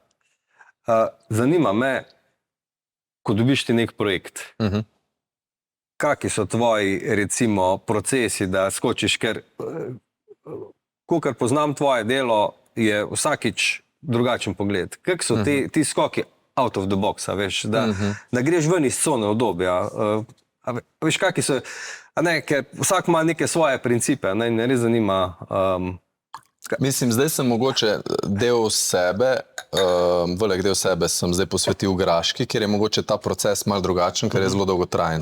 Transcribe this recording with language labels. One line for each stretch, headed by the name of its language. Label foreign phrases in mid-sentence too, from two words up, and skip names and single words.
Slovenian: Zanima me, ko dobiš ti nek projekt, kakšni so tvoji, recimo, procesi, da skočiš, ker kakor poznam tvoje delo, je vsakič drugačen pogled. Kak so ti skoki
English: out of the box,
Slovenian: veš, da greš ven iz cone obdobja, veš, kakšni so, ker vsak ima neke svoje principe, ne res zanima. Mislim, zdaj sem mogoče del sebe, velik del sebe sem zdaj posvetil graški, kjer je mogoče ta proces malo drugačen, ker je zelo dolgotrajen.